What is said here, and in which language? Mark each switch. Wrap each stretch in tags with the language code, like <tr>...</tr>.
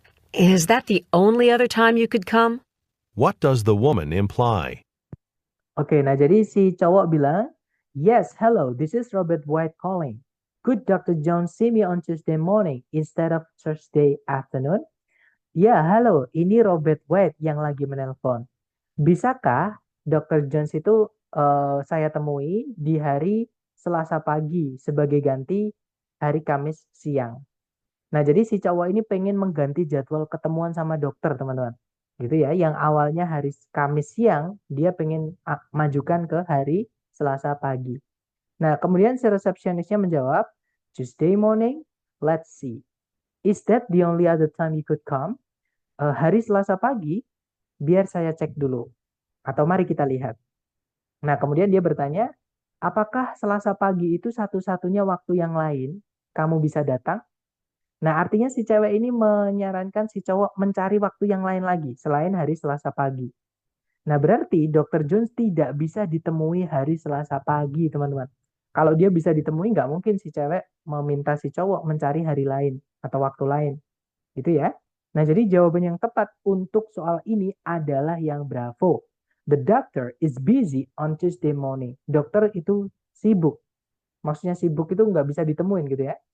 <en>Is that the only other time you could come? What does the woman imply?</en> <id>Oke, nah jadi si cowok bilang,</id> <en>yes, hello, this is Robert White calling. Could Dr. Jones see me on Tuesday morning instead of Thursday afternoon?</en> <id>Ya, halo, ini Robert White yang lagi menelpon. Bisakah Dr. Jones itu saya temui di hari Selasa pagi sebagai ganti hari Kamis siang. Nah, jadi si cowok ini pengen mengganti jadwal ketemuan sama dokter, teman-teman. Gitu ya, yang awalnya hari Kamis siang, dia pengen majukan ke hari Selasa pagi. Nah, kemudian si resepsionisnya menjawab,</id> <en>Tuesday morning, let's see. Is that the only other time you could come?</en> <id>Hari Selasa pagi, biar saya cek dulu. Atau mari kita lihat. Nah, kemudian dia bertanya, apakah Selasa pagi itu satu-satunya waktu yang lain kamu bisa datang? Nah, artinya si cewek ini menyarankan si cowok mencari waktu yang lain lagi selain hari Selasa pagi. Nah, berarti Dr. Jones tidak bisa ditemui hari Selasa pagi, teman-teman. Kalau dia bisa ditemui, nggak mungkin si cewek meminta si cowok mencari hari lain atau waktu lain. Gitu ya. Nah, jadi jawaban yang tepat untuk soal ini adalah yang bravo.</id> <en>The doctor is busy on Tuesday morning.</en> <id>Dokter itu sibuk. Maksudnya sibuk itu nggak bisa ditemuin gitu ya.</id>